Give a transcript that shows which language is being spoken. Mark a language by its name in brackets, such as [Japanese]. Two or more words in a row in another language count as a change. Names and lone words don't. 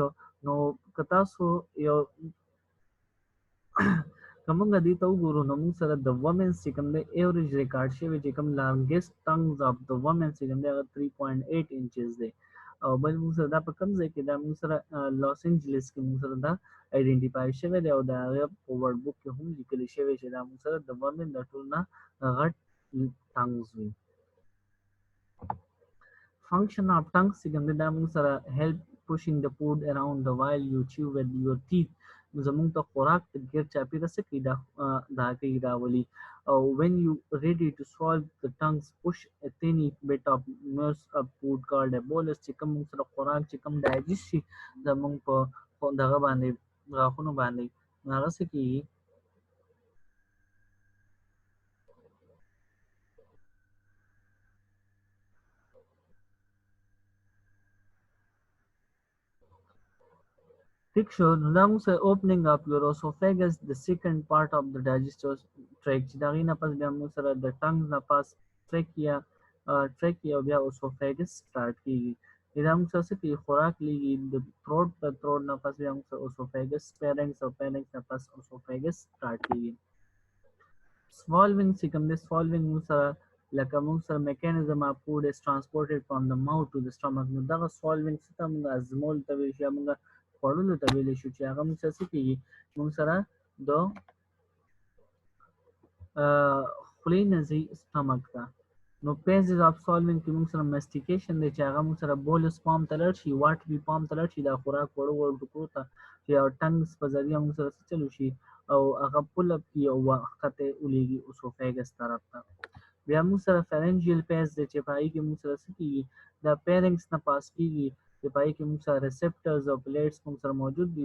[Pashto] نو که تاسو یو که موږ دې ته وګورو نو موږ سره د ومنس چې کوم دی [English] average record [Pashto] شوی چې کوم [English] longest tongues of the womens [Pashto] چې کوم دی هغه 3.8 انچز دی. او بل موږ سره دا په کوم ځای کې دا موږ سره لاس انجلس کې موږ سره دا آیډنټیفای شوی دی، او د هغه په [English] word book [Pashto] کې هم لیکلی شوی چې دا موږ سره د ومن د ټول نه غټ ټنګز وي. [English] Function of tongue [Pashto] چې کوم دی دا موږ سره [English] help pushing the food around the while you chew with your teeth. [Pashto] زموږ ته خوراک ته ګیر چاپېره څه کوي؟ دا کوي راولي. او [English] when you ready to swallow the tongues push a tiny bit of mass of food called a bolus [Pashto] چې کوم موږ سره خوراک چې کوم ډایجست شي زموږ په دغه باندې غاښونو باندې هغه څه کېږي؟ ٹھیک شو؟ نو دا موږ سره [English] opening of your esophagus the second part of the digestive tract [Pashto] چې د هغې نه پس بیا موږ سره د ټنګ نه پس trachea او بیا [English] esophagus start [Pashto] کېږي. دا موږ سره څه کوي؟ خوراک لیږي د throat نه پس بیا موږ سره [English] esophagus pharynx [Pashto] او pharynx نه پس [English] esophagus start [Pashto] کېږي. [English] swallowing [Pashto] چې کوم دی [English] swallowing [Pashto] موږ سره لکه موږ سره [English] mechanism of food is transported from the mouth to the stomach. [Pashto] نو دغه swallowing څه ته موږ ازمول ته ویل شو یا موږ خوړلو ته ویلی شو چې هغه موږ سره څه کېږي؟ موږ سره د خولې نه ځي stomach ته. نو [English] phases of swallowing [Pashto] کې موږ سره mastication دی چې هغه موږ سره [English] bolus form [Pashto] ته لاړ شي، [English] watery form [Pashto] ته لاړ شي، دا خوراک وړو ټوکرو ته چې ټنګز په ذریعه موږ سره څه چلو شي او هغه [English] pull up [Pashto] کي او ښکته ولیږي esophagus طرف ته. بیا موږ سره [English] pharyngeal phase [Pashto] دی چې په هغې کې موږ سره څه کېږي؟ دا pharynx نه پاس کېږي چې په هغې کې موږ سره receptors او plates موږ سره موجود دي.